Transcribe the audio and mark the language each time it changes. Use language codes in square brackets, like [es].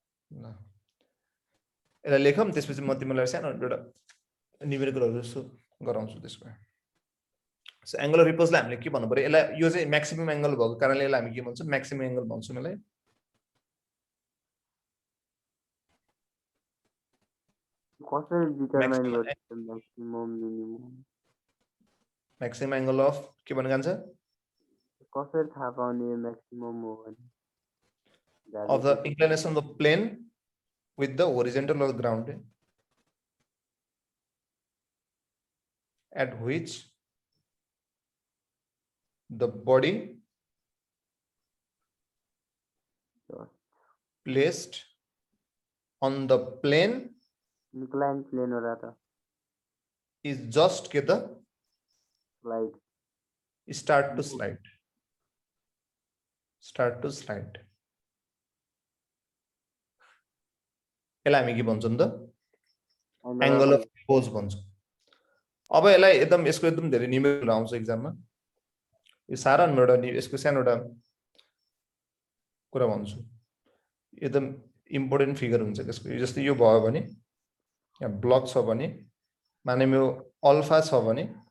[ne] ल यसलाई लेखौँ त्यसपछि म तिमीलाई सानो एउटा न्यूमेरिकलहरु गराउँछु त्यसको सो एंगल अफ रिपोजलाई हामीले के भन्नु पर्यो यसलाई यो चाहिँ म्याक्सिमम एंगल भएको कारणले यसलाई हामी के भन्छौं म्याक्सिमम एंगल भन्छौं यसलाई कसरी डिटरमाइन गर्छ maximum minimum maximum angle of के भन्न जान्छ कसरी थाहा पाउने म्याक्सिमम हो भने [en] of the inclination of the plane with the horizontal or ground at which the body placed on the plane [hi] inclined plane हो रहा था [en] is just get the slide start to slide [ne] यसलाई हामी के भन्छौं त एंगल अफ रिपोज भन्छौं अब यसलाई एकदम यसको एकदम धेरै न्यूमेरिकल आउँछ एक्जाममा यो साधारण एउटा यसको सानो एउटा कुरा भन्छु एकदम इम्पोर्टेन्ट फिगर हुन्छ त्यसको जस्तै यो भयो भने यहाँ ब्लक छ भने माने यो अल्फा छ भने